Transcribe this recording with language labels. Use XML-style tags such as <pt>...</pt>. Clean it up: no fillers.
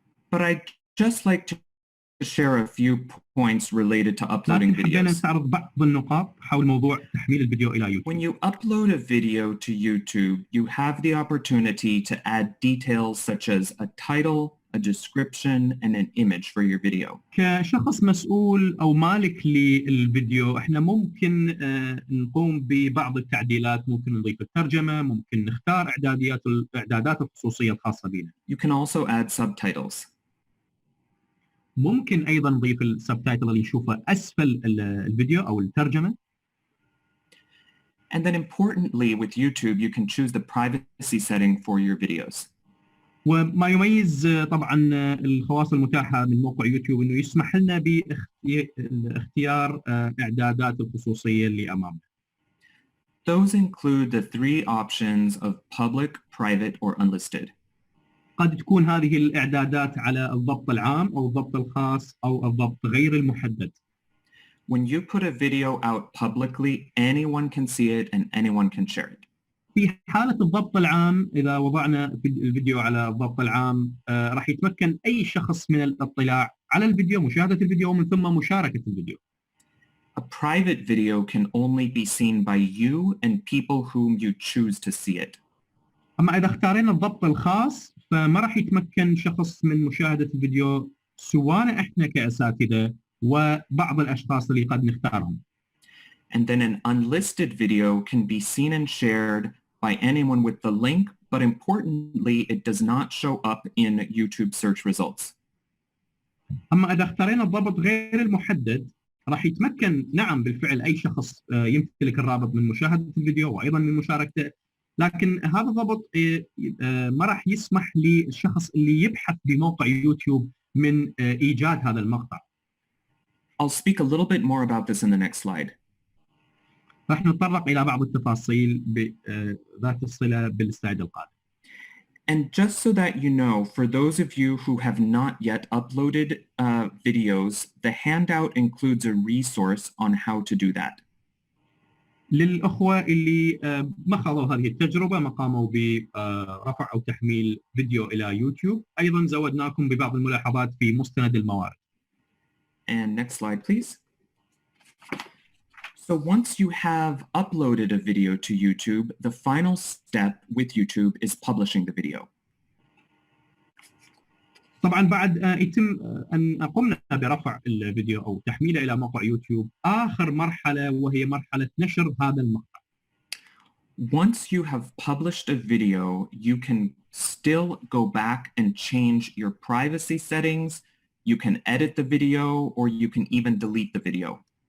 <en>But I'd just like to share a few points related to uploading videos.</en> <ar>حبينا نستعرض بعض النقاط حول موضوع تحميل الفيديو إلى يوتيوب.</ar> <en>When you upload a video to YouTube, you have the opportunity to add details such as a title, a description, and an image for your video.</en> <ar>كشخص مسؤول أو مالك للفيديو احنا ممكن نقوم ببعض التعديلات، ممكن نضيف الترجمة، ممكن نختار إعدادات الخصوصية الخاصة بنا.</ar> <en>You can also add subtitles.</en> <ar>ممكن أيضا نضيف السبتايتل اللي نشوفه أسفل الفيديو أو الترجمة.</ar> <en>And then importantly with YouTube, you can choose the privacy setting for your videos.</en> <ar>وما يميز طبعا الخواص المتاحة من موقع يوتيوب إنه يسمح لنا باختيار إعدادات الخصوصية اللي أمامنا.</ar> <en>Those include the three options of public, private, or unlisted.</en> <ar>قد تكون هذه الإعدادات على الضبط العام أو الضبط الخاص أو الضبط غير المحدد.</ar> <en>When you put a video out publicly, anyone can see it and anyone can share it.</en> <ar>في حالة الضبط العام إذا وضعنا الفيديو على الضبط العام راح يتمكن أي شخص من الاطلاع على الفيديو، مشاهدة الفيديو ومن ثم مشاركة الفيديو.</ar> <en>A private video can only be seen by you and people whom you choose to see it.</en> <ar>أما إذا اختارينا الضبط الخاص فما راح يتمكن شخص من مشاهدة الفيديو سواء إحنا كأساتذة وبعض الأشخاص اللي قد نختارهم.</ar> <en>And then an unlisted video can be seen and shared by anyone with the link, but importantly, it does not show up in YouTube search results.</en> <ar>اما اذا اختارينا الضبط غير المحدد راح يتمكن نعم بالفعل اي شخص يمتلك الرابط من مشاهده الفيديو وايضا من مشاركته، لكن هذا الضبط ما راح يسمح للشخص اللي يبحث بموقع يوتيوب من ايجاد هذا المقطع.</ar> <en>I'll speak a little bit more about this in the next slide.</en> <ar>راح نتطرق الى بعض التفاصيل ذات الصله بالسلايد القادم.</ar> <en>And just so that you know, for those of you who have not yet uploaded videos, the handout includes a resource on how to do that.</en> <ar>للأخوة اللي ما خاضوا هذه التجربة، ما قاموا برفع أو تحميل فيديو إلى يوتيوب، أيضا زودناكم ببعض الملاحظات في مستند الموارد.</ar> <en>And next slide, please. So once you have uploaded a video to YouTube, the final step with YouTube is publishing the video.</en> <ar>طبعا بعد يتم أن قمنا برفع الفيديو أو تحميله إلى موقع يوتيوب، آخر مرحلة وهي مرحلة نشر هذا المقطع.</ar> <en>Once you have published a video, you can still go back and change your privacy settings. You can edit the video or you can even delete the video.</en>